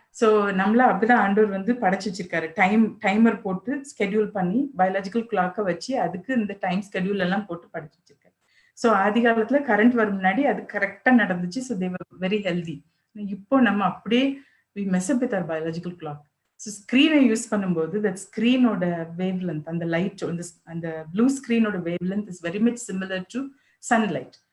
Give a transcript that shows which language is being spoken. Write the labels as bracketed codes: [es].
[ta] So நம்மள அப்படிதான் ஆண்டவர் வந்து படைச்சு வச்சிருக்காரு. டைமர் போட்டு ஸ்கெடியூல் பண்ணி பயாலஜிக்கல் கிளாக்கை வச்சு அதுக்கு இந்த டைம் ஸ்கெடியூல் எல்லாம் போட்டு படைச்சு வச்சிருக்காரு. ஸோ ஆதி காலத்துல கரண்ட் வரும் முன்னாடி அது கரெக்டா நடந்துச்சு. [en] So they were very healthy. [ta] இப்போ நம்ம அப்படியே [en] we mess up with our biological clock. So ஸ்க்ரீனை use பண்ணும்போது that ஸ்க்ரீனோட wave length, அந்த லைட் அந்த ப்ளூ ஸ்க்ரீனோட wave length is very much similar to sunlight.